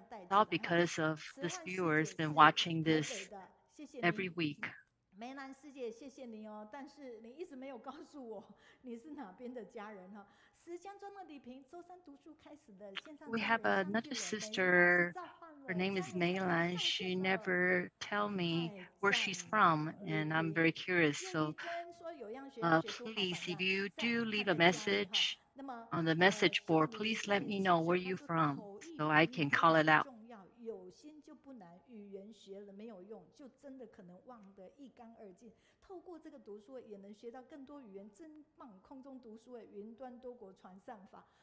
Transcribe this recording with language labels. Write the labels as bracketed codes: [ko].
[en] All because of this viewer has been watching this every week. [zh] 梅兰师姐，谢谢你哦，但是你一直没有告诉我你是哪边的家人哈。石江庄的李平，周三读书开始的线上。 [en] We have another sister. Her name is Meilan. She never tell me where she's from, and I'm very curious. So, please, if you do leave a message on the message board, please let me know where you're from, so I can call it out. [zh] 有心就不难，语言学了没有用，就真的可能忘得一干二净。透过这个读书会，也能学到更多语言，真棒！空中读书会，云端多国传上法。